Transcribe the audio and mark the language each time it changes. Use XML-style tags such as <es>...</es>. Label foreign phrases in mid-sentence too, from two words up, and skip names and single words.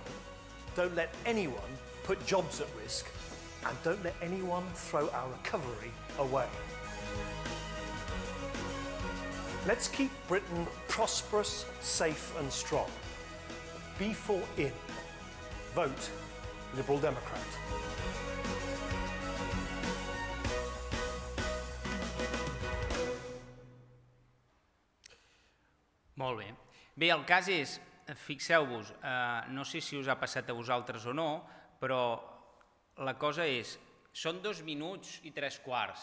<en>Don't let anyone put jobs at risk. And don't let anyone throw our recovery away. Let's keep Britain prosperous, safe and strong. Be for in. Vote Liberal Democrat.</en> <ca>Molt bé. Bé, el cas és, fixeu-vos, no sé si us ha passat a vosaltres o no, però la cosa és, són 2 minuts i 3/4.</ca>